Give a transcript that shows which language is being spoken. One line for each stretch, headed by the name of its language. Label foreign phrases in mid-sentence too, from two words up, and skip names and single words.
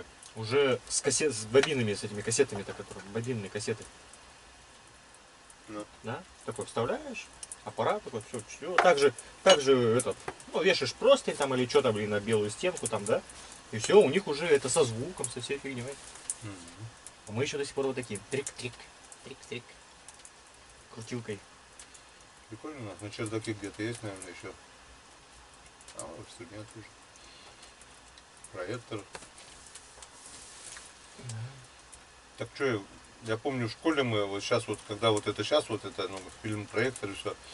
Russian: Уже с бобинами, с этими кассетами-то, которые, бобинные кассеты. Ну. Да? Такой вставляешь, аппарат такой, все, также этот, ну, Ну, вешаешь простынь там или что-то, блин, на белую стенку там, да? И все, у них уже это со звуком, со всей фигней. А мы еще до сих пор вот такие. Трик-трик, трик-трик. Крутилкой. Прикольно у нас. Ну, чердаки где-то есть, наверное, еще. А вот все нет уже. Проектор. Так что, я помню в школе мы вот сейчас вот, когда вот это сейчас вот это, ну, фильм проектор и все.